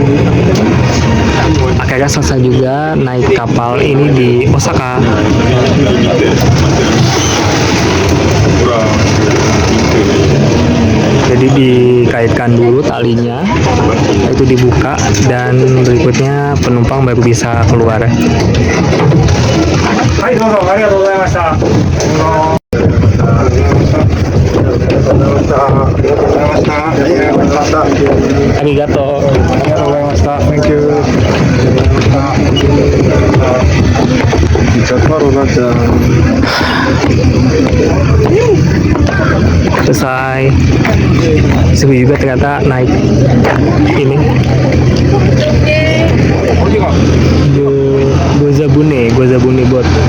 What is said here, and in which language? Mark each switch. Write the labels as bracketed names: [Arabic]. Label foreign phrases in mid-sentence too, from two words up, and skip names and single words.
[Indonesian] Akhirnya selesai juga naik kapal ini di Osaka. Jadi dikaitkan dulu talinya, itu dibuka dan berikutnya penumpang baru bisa keluar. [Japanese] はい、どうぞありがとうございました。ありがとう。ありがとうございました。 [English] Thank you. [Indonesian] Selesai. Seru juga ternyata naik ini. Gozabune boat.